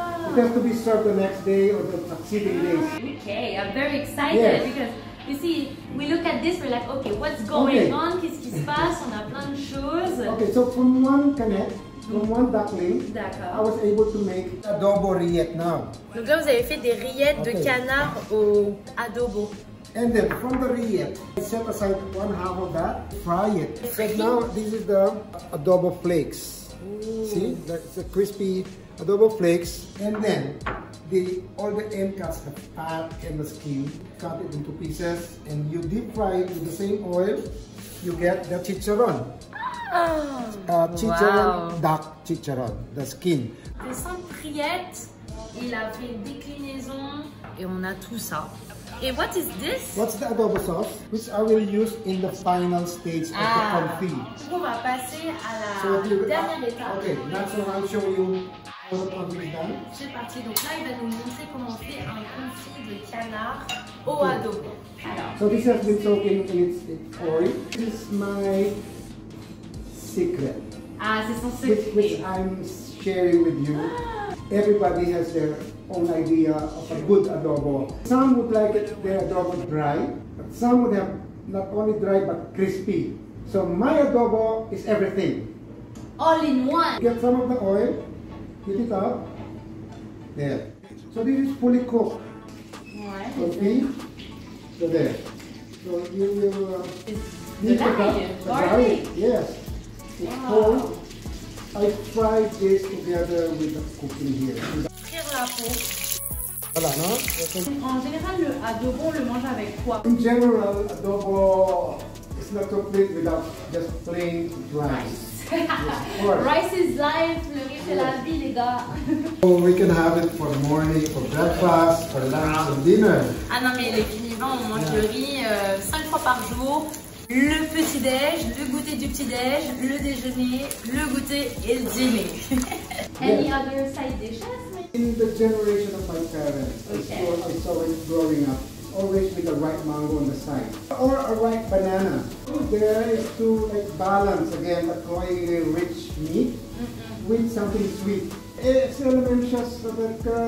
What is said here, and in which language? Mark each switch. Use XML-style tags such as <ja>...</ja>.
<en>It has to be served the next day or the succeeding days. Okay, I'm very excited because you see, we look at this, we're like, okay, what's going on?</en> <fr>Qu'est-ce qui se passe? On a plein de choses.</fr> <en>Okay, so from one canette, from one duckling, I was able to make adobo rillette now.</en> <fr>Donc là, vous avez fait des rillettes de canard au adobo.</fr> <en>And then from the rillette, I set aside one half of that, fry it. But now this is the adobo flakes. Ooh. See, that's the crispy adobo flakes. And then all the end cuts, the fat and the skin, cut it into pieces, and you deep fry it with the same oil. You get the chicharron. Chicharron, duck chicharron, the skin.</en> <fr>Des 5 rillettes, il a fait une déclinaison et on a tout ça.</fr> <en>And what is this? What's the adobo sauce, which I will use in the final stage of the confit.</en> <fr>On va passer à la dernière étape.</fr> <en>Okay, that's what I'll show you how the confit is done.</en> <fr>C'est parti. Donc là, il va nous montrer comment on fait un confit de canard au adobo. Alors.</fr> <en>So this has been soaking in its oil. This is my secret.</en> <fr>C'est son secret.</fr> <en>Which I'm sharing with you. Everybody has their own idea of a good adobo. Some would like their adobo dry, but some would have not only dry but crispy. So my adobo is everything. All in one. Get some of the oil, heat it up. There. So this is fully cooked. Okay. So there. So you will the garlic. Yes. It's cold. I fried this together with the cooking here.</en> <fr>Voilà, no? En général, le adobo, on le mange avec quoi?</fr> <en>In general, adobo is not complete without just plain rice. Rice is life,</en> <fr>le riz c'est la vie, les gars.</fr> <en>So we can have it for morning, for breakfast, for lunch and dinner.</en> <fr>Ah non, mais les Philippins, on mange le riz 5 fois par jour. Le petit-déj, le goûter du petit-déj, le déjeuner, le goûter et le dîner.</fr> <en>Any other side dishes? In the generation of my parents, I saw it growing up, always with a ripe mango on the side. Or a ripe banana. There is to like balance again the cloyingly rich meat with something sweet.</en> <fr>Et c'est la même chose avec</fr>